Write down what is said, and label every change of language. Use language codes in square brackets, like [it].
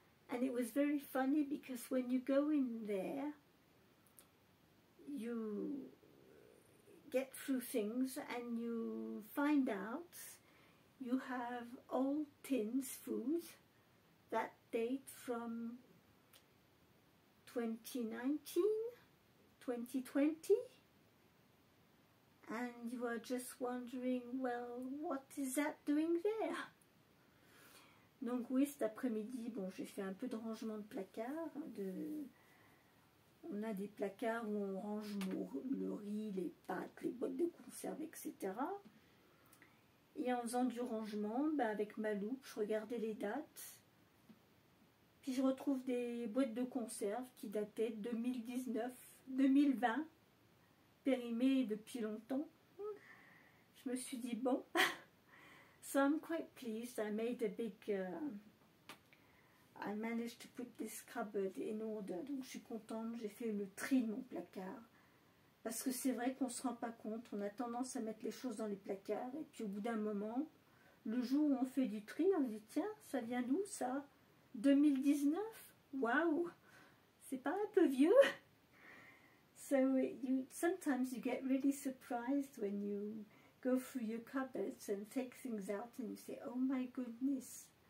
[en] And it was very funny because when you go in there, you get through things and you find out you have old tins food that date from 2019, 2020, and you are just wondering, well, what is that doing there? [fr] Donc oui, cet après-midi, bon, j'ai fait un peu de rangement de placards, on a des placards où on range le riz, les pâtes, les boîtes de conserve, etc. Et en faisant du rangement, avec ma loupe, je regardais les dates. Puis je retrouve des boîtes de conserve qui dataient de 2019, 2020, périmées depuis longtemps. Je me suis dit, bon, [en] so I'm quite pleased. I made a big... I managed to put this cupboard in order. [fr] Donc je suis contente, j'ai fait le tri de mon placard. Parce que c'est vrai qu'on ne se rend pas compte, on a tendance à mettre les choses dans les placards. Et puis au bout d'un moment, le jour où on fait du tri, on se dit, tiens, ça vient d'où ça? 2019? Waouh! C'est pas un peu vieux? [en] So sometimes you get really surprised when you go through your cupboards and take things out and you say, oh my goodness.